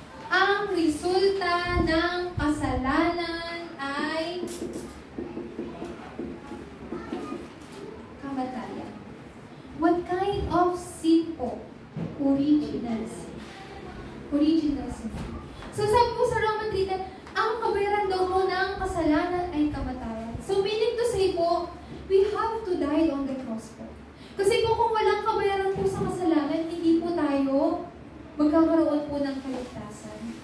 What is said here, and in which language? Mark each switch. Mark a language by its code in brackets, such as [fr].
[tl] Ang resulta ng kasalanan ay kamatayan. [en] What kind of sin po? Original sin. Original sin. [tl] So sabi po sa Roman 3, ang kabayaran daw po ng kasalanan ay kamatayan. [en] So meaning to say po, we have to die on the cross po. [tl] Kasi po kung walang kabayaran po sa kasalanan, hindi po tayo magkakaroon po ng kaligtasan.